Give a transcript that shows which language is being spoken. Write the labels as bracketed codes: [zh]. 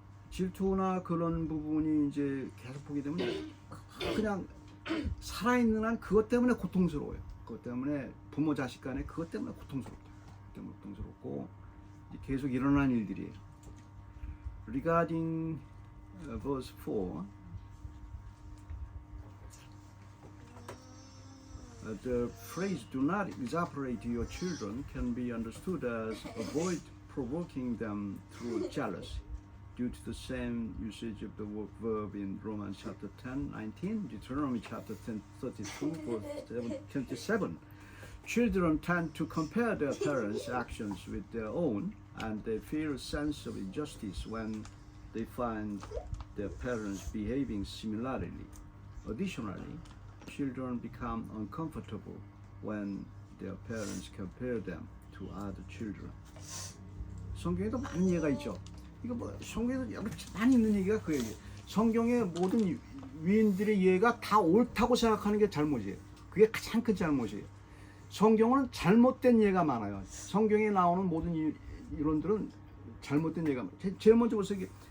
[ko] 질투나 그런 부분이 이제 계속 보게 되면 그냥 살아있는 한 그것 때문에 고통스러워요. 그것 때문에 부모 자식 간에 그것 때문에 고통스럽다. 그것 때문에 고통스럽고 계속 일어난 일들이에요. [en] Regarding verse 4, the phrase "do not exasperate your children" can be understood as avoid provoking them through jealousy, due to the same usage of the verb in Romans chapter 10, 19, Deuteronomy chapter 10, 32, verse 27. Children tend to compare their parents' actions with their own, and they feel a sense of injustice when they find their parents behaving similarly. Additionally, children become uncomfortable when their parents compare them to other children. [ko] 성경에도 많은 예가 있죠. 이거 뭐 성경에도 여러 많이 있는 얘기가 그 얘기예요. 성경의 모든 위인들의 예가 다 옳다고 생각하는 게 잘못이에요. 그게 가장 큰 잘못이에요. 성경은 잘못된 예가 많아요. 성경에 나오는 모든 이론들은 잘못된 예가 많아요. 제일 먼저 보세요.